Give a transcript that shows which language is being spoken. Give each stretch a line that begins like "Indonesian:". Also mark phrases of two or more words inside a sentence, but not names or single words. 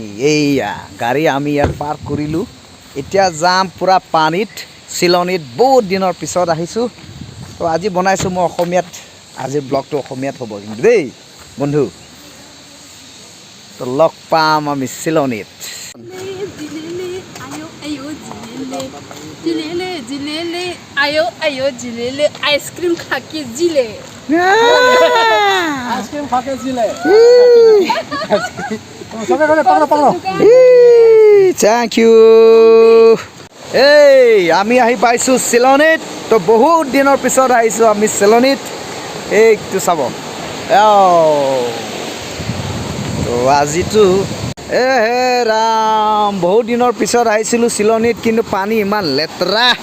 Assamese: এইয়া গাড়ী আমি ইয়াত পাৰ্ক কৰিলোঁ। এতিয়া যাম পূৰা পানীত চিলনীত। বহুত দিনৰ পিছত আহিছোঁ। তো আজি বনাইছোঁ মই অসমীয়াত, আজিৰ ব্লগটো অসমীয়াত হ'ব কিন্তু দেই বন্ধু। তো লগ পাম আমি চিলনীত।
Hindi: आइसक्रीम खा के जिले
English: thank you.
Assamese: এই আমি আহি পাইছোঁ চিলনীত। তো বহুত দিনৰ পিছত আহিছোঁ আমি চিলনীত। এইটো চাব। তো আজিতো হে ৰাম বহুত দিনৰ পিছত আহিছিলোঁ চিলনীত, কিন্তু পানী ইমান লেতেৰা।